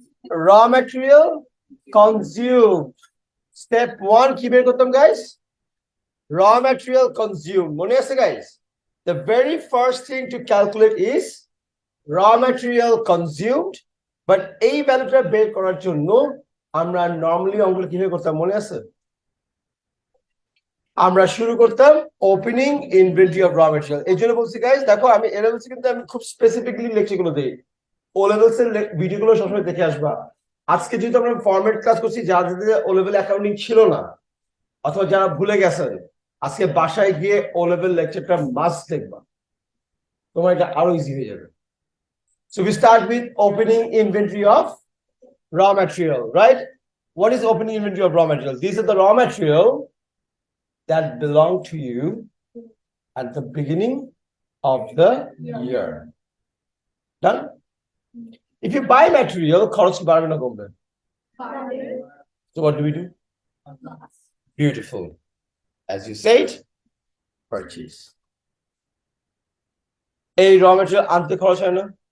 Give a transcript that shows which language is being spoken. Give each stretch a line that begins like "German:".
Bangla: raw material consumed. Step 1 কি বের করতাম গাইস?
English: raw material consumed.
Bangla: মনে আছে
English: guys? The very first thing to calculate is raw material consumed, but
Bangla: এই ভ্যালুটা বের করার জন্য আমরা নরমালি অঙ্কগুলো কিভাবে করতাম মনে আছে? আমরা শুরু করতাম ওপেনিং ইনভেন্টরি অফ র ম্যাটেরিয়াল। এই জন্য বলছি গাইস, দেখো আমি এ লেভেলস কিন্তু আমি খুব স্পেসিফিকলি লেকচারগুলো দেই, ও লেভেলস এর ভিডিওগুলো সবসময় দেখে আসবা। আজকে যেহেতু আমরা ফরম্যাট ক্লাস করছি, যাদের ও লেভেল অ্যাকাউন্টিং ছিল না অথবা যারা ভুলে গেছেন, আজকে বাসায় গিয়ে ও লেভেল লেকচারটা মাস্ট দেখবা, তোমার এটা আরো ইজি হয়ে যাবে।
English: So we start with opening inventory of raw material, right? What is opening inventory of raw material? These are the raw material that belong to you at the beginning of the year. Done? If you buy material,
Bangla: খরচ কি বাড়বে না কমবে?
English: So what do we do? Beautiful. As you said, purchase.
Bangla: এই raw material আনতে খরচ হয় না?